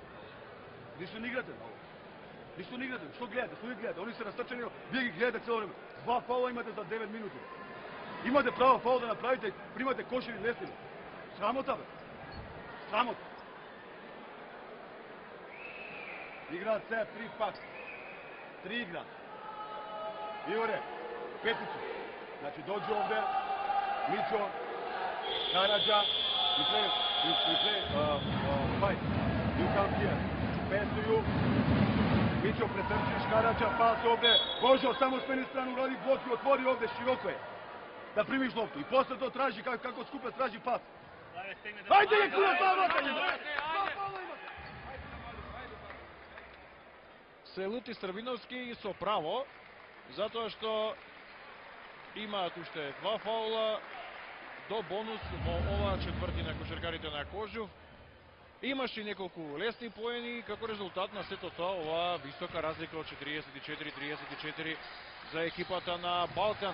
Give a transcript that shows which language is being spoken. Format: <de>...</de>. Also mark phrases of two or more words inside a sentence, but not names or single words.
<mk>Ништо не играте, Адо. Ништо не играте. Што гледате? Што ги гледате? Они се растрчани, вие ги гледате цело време. Два фаула имате за 9 минути. Имате право фаул да направите, примате кошеви лестини. Срамота бе. Срамота.</mk> <sr>Igra C, 3 pak. 3 igra. Ivore, peticu. Znači dođe ovde, Mićo, Karadža, i</sr> <en>play, fight. You come here.</en> <sr>Pesuju. Mićo pretrčiš, Karadža, pas ovde. Božo, samo smeni stranu, radi blok i otvori ovde, široko je. Da primiš loptu. I posle to traži, kako skupe traži pas. Ajde, je kuna,</sr> <mk>Се лути Србиновски со право, затоа што имаат уште 2 фаула до бонус во оваа четвртина кошаркарите на Кожув. Имаше неколку лесни поени, како резултат на сето тоа оваа висока разлика од 44-34 за екипата на Балкан.</mk>